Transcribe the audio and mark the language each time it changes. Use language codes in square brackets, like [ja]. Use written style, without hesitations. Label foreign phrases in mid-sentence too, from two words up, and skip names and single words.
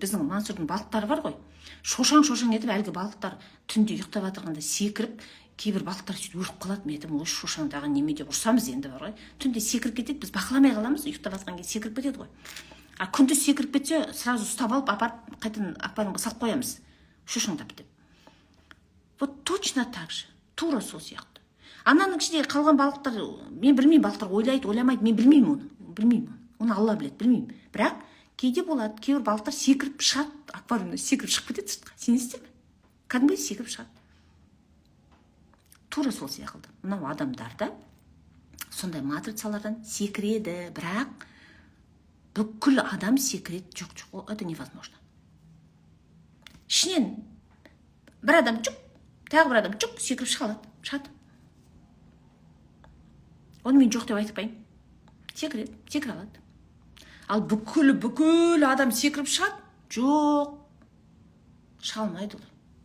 [kk] Біздің Мансұрдың балықтары бар ғой. Шошаң етіп, әлгі балықтар түнде ұйықтап жатырғанда секіріп, кейбір балықтар сөйтіп өліп қалады. Мен айтамын, ой, шошаңдағы неме деп ұрсамыз енді бар ғой. Түнде секіріп кетеді, біз бақыламай қаламыз, ұйықтап жатқан кезде секіріп кетеді ғой. Күндіз секіріп кетсе, сразу ұстап алып, апарып, қайтадан аквариумға салып қоямыз. Шошаңдап деп. [ru] Вот точно так же. [kk] Тура сол сияқты. Ананың ішінде қалған балықтар, мен білмеймін, балықтар ойлайды, ойламайды, мен білмеймін оны. Оны Алла біледі, білмеймін. Бірақ кейде болады, кейбір балықтар секіріп шығады, аквариумда секіріп шығып кетеді сыртқа. Сенесіздер ме? Кәдімгідей секіріп шығады. Тура сол сияқты. Мынау адамдарда сондай матрицалардан секіреді, бірақ бүкіл адам секіреді. Жоқ, [ru] это невозможно. [kk] Ішінен бір адам жүк, тағы бір адам жүк, секіріп шығады. Оны мен жоқ деп айтпаймын. Секіре алады. Ал бүкіл адам секіріп шығады? Жоқ. Шыға алмайды олар.